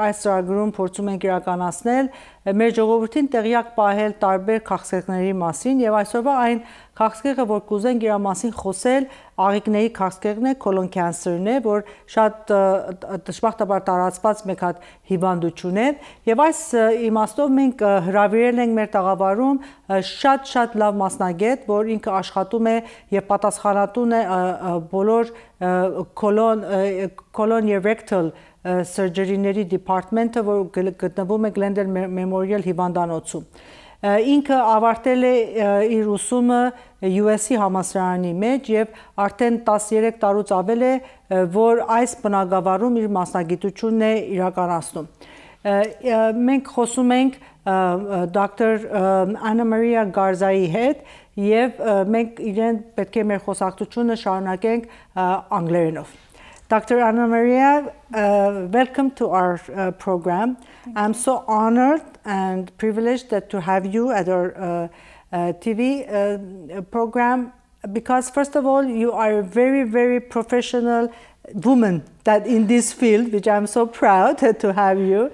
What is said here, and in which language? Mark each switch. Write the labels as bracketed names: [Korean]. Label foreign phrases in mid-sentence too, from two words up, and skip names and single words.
[Armenian] այս ծրագրում փորձում ենք իրականացնել, մեր ժողովրդին տեղյակ պահել տարբեր քաղցկեղների մասին եւ այսօրվա այն քաղցկեղը, որ կուզենք իր մասին խոսել, աղիքների քաղցկեղն է, [English] colon cancer- [Armenian] ն է, որ շատ դժբախտաբար տարածված մեկ հատ հիվանդություն է եւ այս իմաստով մենք հրավիրել ենք մեր տաղավարում շատ լավ մասնագետ, որ ինքը աշխատում է եւ պատասխանատուն է բոլոր colon եւ [English] rectal surgery- [Armenian] ների department-ը, որ գտնվում է Glendale Memorial հիվանդանոցում։ Ինքը ավարտել է իր ուսումը US-ի համալսարանի մեջ եւ արդեն 13 տարուց ավել է, որ այս բնակավարում իր մասնագիտությունն է իրականացնում։ Մենք խոսում ենք Dr. AnaMaria Garzայի հետ եւ մենք իրեն պետք է մեր խոսակցությունը շարունակենք անգլերենով։ Dr. [English] AnaMaria, welcome to our program. I'm so honored and privileged to have you at our TV program because, first of all, you are a very professional woman that in this field, which I'm so proud to have you.